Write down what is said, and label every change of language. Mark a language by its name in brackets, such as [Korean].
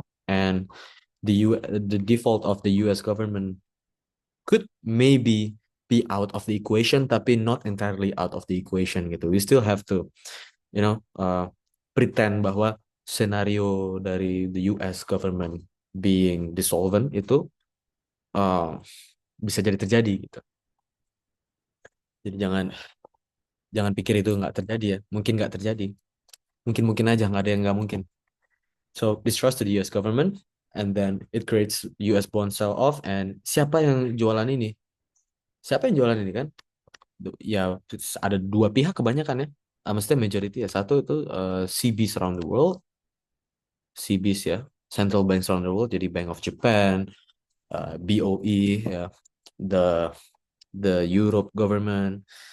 [English] And the default of the US government could maybe be out of the equation, tapi not entirely out of the equation gitu. We still have to, pretend [Indonesian] bahwa senario dari [English] the US government being dissolvent [Indonesian] itu uh, bisa jadi terjadi gitu. Jadi jangan jangan pikir itu nggak terjadi ya. Mungkin nggak terjadi. Mungkin aja, nggak ada yang nggak mungkin. [English] So distrust to the US government, and then it creates US bond sell off. [Indonesian] And siapa yang jualan ini? Siapa yang jualan ini kan? Ya ada dua pihak kebanyakan ya. Maksudnya majority ya. Satu itu [English] CBs around the world, CBs ya, central banks around the world. Jadi Bank of Japan, BOE ya, the the Europe government.